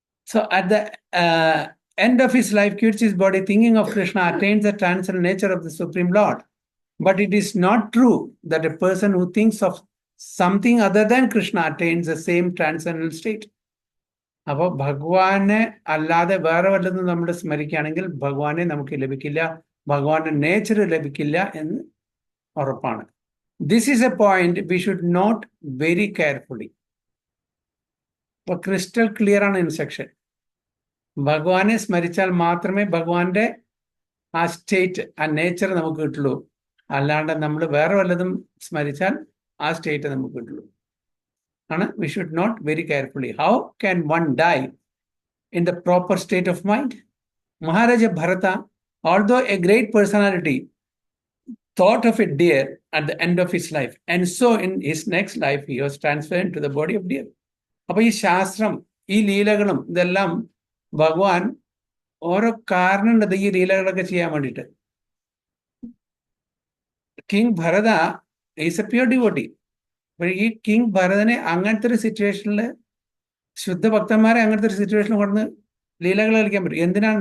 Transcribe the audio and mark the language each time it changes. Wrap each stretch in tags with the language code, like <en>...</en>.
<en>So at the end of his life, quits his body, thinking of Krishna, attains the transcendental nature of the Supreme Lord. But it is not true that a person who thinks of something other than Krishna attains the same transcendental state.</en> <ml>അപ്പോൾ ഭഗവാനെ അല്ലാതെ വേറെ വല്ലതും നമ്മൾ സ്മരിക്കുകയാണെങ്കിൽ ഭഗവാനെ നമുക്ക് ലഭിക്കില്ല, ഭഗവാന്റെ നേച്ചർ ലഭിക്കില്ല എന്ന് ഉറപ്പാണ്.</ml> <en>This is a point we should note very carefully.</en> <ml>ഇപ്പൊ ക്രിസ്റ്റൽ ക്ലിയർ ആണ് ഇൻസ്ട്രക്ഷൻ. ഭഗവാനെ സ്മരിച്ചാൽ മാത്രമേ ഭഗവാന്റെ ആ സ്റ്റേറ്റ്, ആ നേച്ചർ നമുക്ക് കിട്ടുള്ളൂ. അല്ലാണ്ട് നമ്മൾ വേറെ വല്ലതും സ്മരിച്ചാൽ ആ സ്റ്റേറ്റ് നമുക്ക് കിട്ടുള്ളൂ ആണ്.</ml> <en>We should note very carefully. How can one die in the proper state of mind? Maharaja Bharata, although a great personality, thought of a deer at the end of his life, and so in his next life he was transferred to the body of deer.</en> <ml>അപ്പൊ ഈ ശാസ്ത്രം, ഈ ലീലകളും ഇതെല്ലാം ഭഗവാൻ ഓരോ കാരണമുണ്ട് ഈ ലീലകളൊക്കെ ചെയ്യാൻ വേണ്ടിയിട്ട്.</ml> <en>King Bharata is a pure devotee.</en> <ml>അപ്പൊ ഈ കിങ് ഭരതനെ അങ്ങനത്തെ ഒരു സിറ്റുവേഷനിൽ, ശുദ്ധഭക്തന്മാരെ അങ്ങനത്തെ ഒരു സിറ്റുവേഷനിൽ കൊണ്ടുവന്ന് ലീലകൾ കളിക്കാൻ പറ്റും. എന്തിനാണ്?</ml>